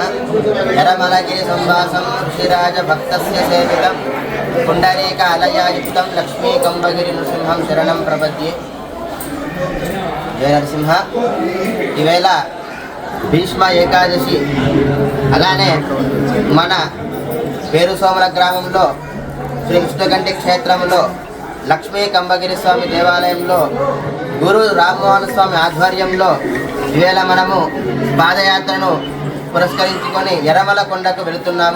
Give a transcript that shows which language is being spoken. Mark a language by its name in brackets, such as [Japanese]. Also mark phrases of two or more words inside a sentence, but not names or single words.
[Sanskrit] यरमलगिरि संवासं ऋषिराज भक्तस्य सेवितं पुण्डरीकालयायुक्तं लक्ष्मी कंबगिरि नृसिंहं शरणं प्रपद्ये। जय नरसिंह। [Telugu] ఈవేళ భీష్మ ఏకాదశి, అలానే మన పేరు సోముల గ్రామంలో శ్రీ విష్ణుకంఠి క్షేత్రంలో లక్ష్మీ కంబగిరి స్వామి దేవాలయంలో గురు రామ్మోహన్ స్వామి ఆధ్వర్యంలో ఈవేళ మనము పాదయాత్రను పురస్కరించుకొని ఎర్రమల కొండకు వెళుతున్నాము.